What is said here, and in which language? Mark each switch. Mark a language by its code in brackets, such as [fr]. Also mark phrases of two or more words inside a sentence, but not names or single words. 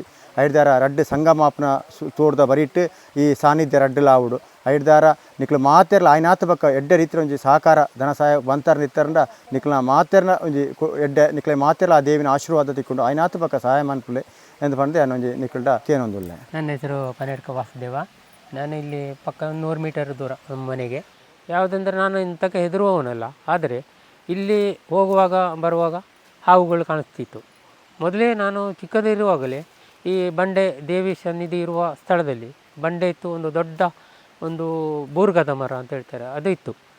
[tcy] ಐಡ್ದಾರ ರಡ್ಡು ಸಂಗಮಾಪನ ತೋಡ್ದ ಬರಿಟ್ಟು ಈ ಸಾನ್ನಿಧ್ಯ ರಡ್ಡುಲ ಆವುಡು. ಐಡ್ದಾರ ನಿಕ್ಲು ಮಾತೆರ್ಲ ಆಯ್ನಾಥ ಪಕ್ಕ ಎಡ್ಡೆ ರೀತಿ ಒಂಜಿ ಸಹಕಾರ ಧನ ಸಹಾಯ ಬಂತಾರ ನಿತ್ತಾರಂಡ ನಿಕ್ಲ ಮಾತೆರ್ನ ಒಂಜಿ ಎಡ್ಡೆ ನಿಕ್ಲೆ ಮಾತೆರ್ಲ ಆ ದೇವಿನ ಆಶೀರ್ವಾದ ತಿಕ್ಕೊಂಡು ಆಯ್ನಾಥ ಪಕ್ಕ ಸಹಾಯ ಮನ್ಪುಲೆ ಎಂದು ಪಂಡೆ ಅನ್ನೊಂಜಿ ನಿಕ್ಲ್ಡ ಕೇನೊಂದುಲ್ಲೆ. [kn] ನನ್ನ ಹೆಸರು ಪನೇಡ್ಕ ವಾಸುದೇವ. ನಾನು ಇಲ್ಲಿ ಪಕ್ಕ 100 ಮೀಟರ್ ದೂರ ನಮ್ಮ ಮನೆಗೆ. ಯಾವುದಂದ್ರೆ ನಾನು ಇಂಥಕ್ಕೆ ಹೆದರುವವನಲ್ಲ, ಆದರೆ ಇಲ್ಲಿ ಹೋಗುವಾಗ ಬರುವಾಗ ಹಾವುಗಳು ಕಾಣಿಸ್ತಿತ್ತು. ಮೊದಲೇ ನಾನು ಚಿಕ್ಕದಿರುವಾಗಲೇ ಈ ಬಂಡೆ ದೇವಿ ಸನ್ನಿಧಿ ಇರುವ ಸ್ಥಳದಲ್ಲಿ ಬಂಡೆ ಇತ್ತು, ಒಂದು ದೊಡ್ಡ ಒಂದು ಬೂರ್ಗದ ಮರ ಅಂತ ಹೇಳ್ತಾರೆ, ಅದು ಇತ್ತು.